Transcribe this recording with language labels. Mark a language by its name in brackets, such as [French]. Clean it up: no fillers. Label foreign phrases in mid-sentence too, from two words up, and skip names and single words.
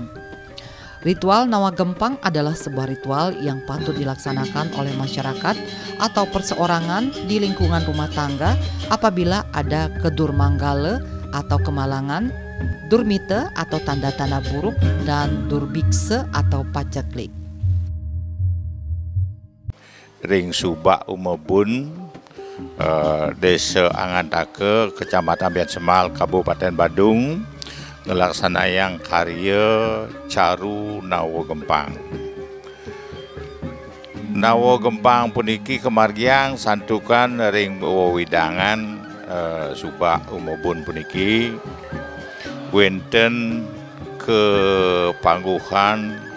[Indonesian] Ritual Nawagempang adalah sebuah ritual yang patut dilaksanakan oleh masyarakat atau perseorangan di lingkungan rumah tangga apabila ada kedurmanggale atau kemalangan, durmite atau tanda-tanda buruk, dan durbikse atau paceklik. [Balinese] Ring Subak Umebun, Desa Angantake, Kecamatan Bian Semal, Kabupaten Badung, ngelaksanakan karya Caru Nawagempang. Nawagempang puniki kemargiang santukan ring wewidangan Subak Umebun puniki wenten kepangguhan